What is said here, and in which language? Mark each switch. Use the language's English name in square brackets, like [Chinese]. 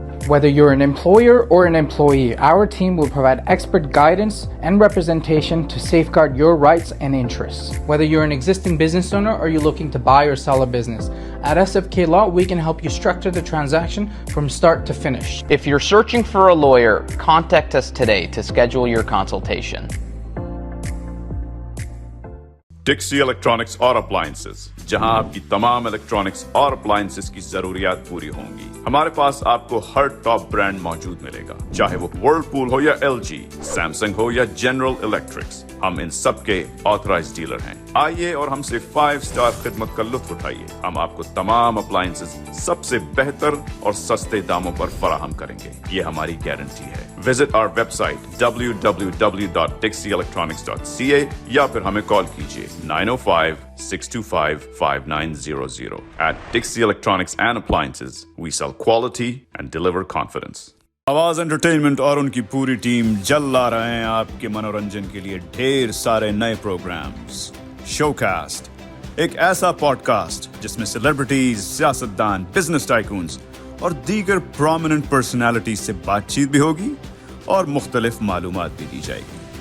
[English] Whether you're an employer or an employee, our team will provide expert guidance and representation to safeguard your rights and interests. Whether you're an existing business owner or you're looking to buy or sell a business, at SFK Law, we can help you structure the transaction from start to finish. If you're searching for a lawyer, contact us today to schedule your consultation. [Urdu] Taxi electronics اور appliances, جہاں آپ کی تمام electronics اور appliances کی ضروریات پوری ہوں گی. ہمارے پاس آپ کو ہر ٹاپ برانڈ موجود ملے گا, چاہے وہ ورلپول ہو یا LG, سیمسنگ ہو یا جنرل الیکٹرکس. ہم ان سب کے آتھرائز ڈیلر ہیں. آئیے اور ہم سے 5 اسٹار خدمت کا لطف اٹھائیے. ہم آپ کو تمام اپلائنسز سب سے بہتر اور سستے داموں پر فراہم کریں گے, یہ ہماری گارنٹی ہے. [English] visit our website [Urdu] www.dixieelectronics.ca یا پھر ہمیں کال کیجیے 905-625-5900. [English] At Dixie Electronics and Appliances, we sell quality and deliver confidence. [Urdu] آواز انٹرٹینمنٹ اور ان کی پوری ٹیم جل لا رہے ہیں آپ کے منورنجن کے لیے ڈھیر سارے نئے پروگرامز. شو کاسٹ, ایک ایسا پوڈ کاسٹ جس میں سیلیبریٹیز, سیاستدان, بزنس ٹائکونز اور دیگر پرومیننٹ پرسنالٹیز سے بات چیت بھی ہوگی اور مختلف معلومات بھی دی جائے گی.